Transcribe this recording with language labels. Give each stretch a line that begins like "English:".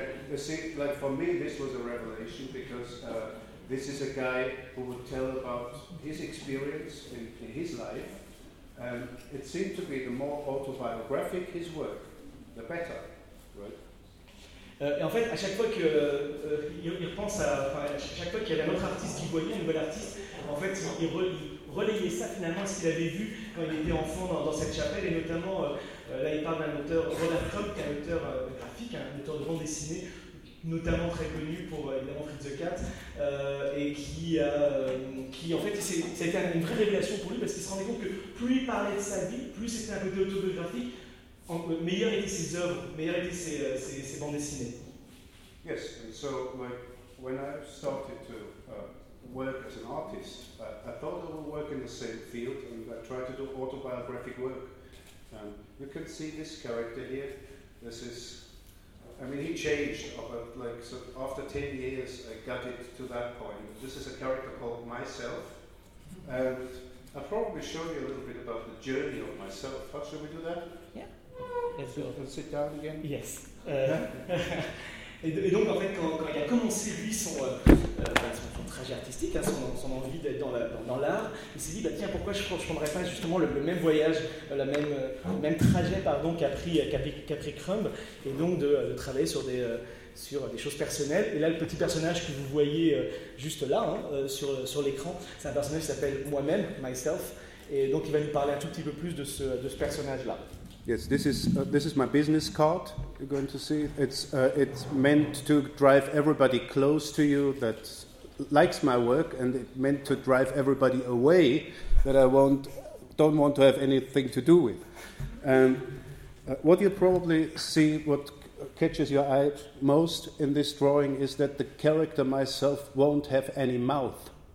English: You see, like for me, this was a revelation because this is a guy who would tell about his experience in his life, and it seemed to be the more autobiographic his work, the better, right?
French: Et en fait, à chaque fois que il repense à, enfin, à chaque fois qu'il y avait un autre artiste qui voyait un nouvel artiste, en fait, il relayait ça finalement ce qu'il avait vu quand il était enfant dans cette chapelle, et notamment là, il parle d'un auteur, Robert Crumb, qui est un auteur graphique, un auteur de bande dessinée, notamment très connu pour évidemment Feed the Cat, et qui en fait, c'était une vraie révélation pour lui parce qu'il se rendait compte que plus il parlait de sa vie, plus c'était un côté autobiographique. Meilleure était ses œuvres, meilleure était ses bandes dessinées.
English: Yes, and so when I started to work as an artist, I thought I would work in the same field, and I tried to do autobiographic work. You can see this character here. This is, I mean, he changed, after 10 years I got it to that point. This is a character called Myself, and I'll probably show you a little bit about the journey of myself. How should we do that? Yeah. Yes, so, we'll sit down again. Yes.
French: et donc en fait quand il a commencé lui son trajet artistique, hein, son envie d'être dans l'art, il s'est dit bah tiens, pourquoi je prendrais pas justement le même voyage, le même trajet pardon qu'a pris Crumb, et donc de travailler sur des choses personnelles. Et là, le petit personnage que vous voyez juste là, hein, sur l'écran, c'est un personnage qui s'appelle moi-même, myself, et donc il va nous parler un tout petit peu plus de ce personnage là.
English: Yes, this is my business card. You're going to see it's meant to drive everybody close to you that likes my work, and it's meant to drive everybody away that I won't don't want to have anything to do with. What you probably see, what catches your eye most in this drawing is that the character myself won't have any mouth.